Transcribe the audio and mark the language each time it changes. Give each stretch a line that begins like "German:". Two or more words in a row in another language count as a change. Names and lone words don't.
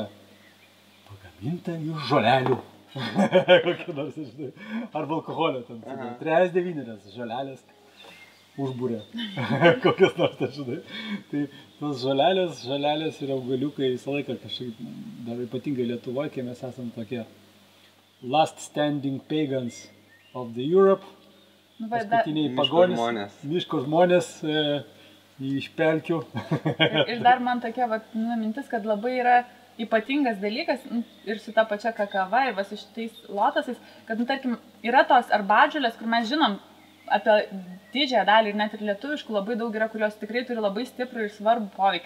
Lithuanian: Pagaminta iš žolelių. Kokia nors, žinai. Arba alkoholio ten. 3-9 žolelės. užbūrė. Kokias nors, tai žinai. Tai tos žalelės ir augaliukai visą laiką kažkaip, dar ypatingai Lietuvoje, kai mes esame tokie
English: last standing pagans of the Europe,
Lithuanian: paskutiniai pagonys, miško žmonės iš pelkių. Ir dar man tokia mintis, kad labai yra ypatingas dalykas ir su ta pačia kakava ir su šitais lotosais, kad, tarkim, yra tos arbatžolės, kur mes žinom apie didžiąją dalį ir net ir lietuviškų labai daug yra, kurios tikrai turi labai stiprų ir svarbų poveikį.